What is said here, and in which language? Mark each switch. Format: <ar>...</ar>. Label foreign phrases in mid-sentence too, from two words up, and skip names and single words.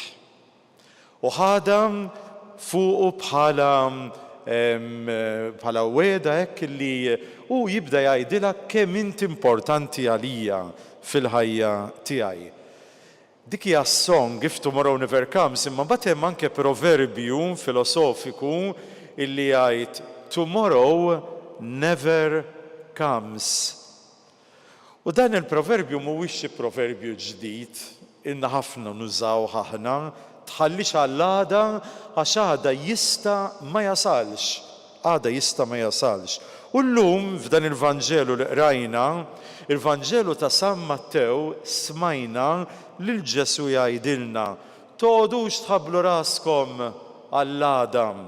<mt>U ħada fuqu bħala weda hekk li hu jibda jgħidilha kemm inti importanti għalija fil-ħajja tiegħi. Dik hija song If Tomorrow Never Comes, imma mbagħad hemm anke proverbju filosofiku illi jgħid</mt> <en>Tomorrow never comes.</en> <mt>U dan il-proverbju mhuwiex xi proverbju ġdid, inna ħafna nużaw aħna, tħallix għall-għada għax għada jista' ma jasalx. Għada jista' ma jasalx. U llum f'dan il-Vanġelu li qrajna, il-Vanġelu ta' San Mattew smajna lil Ġesu jgħidilna tgħodux tħabblu raskom għall-għada.</mt>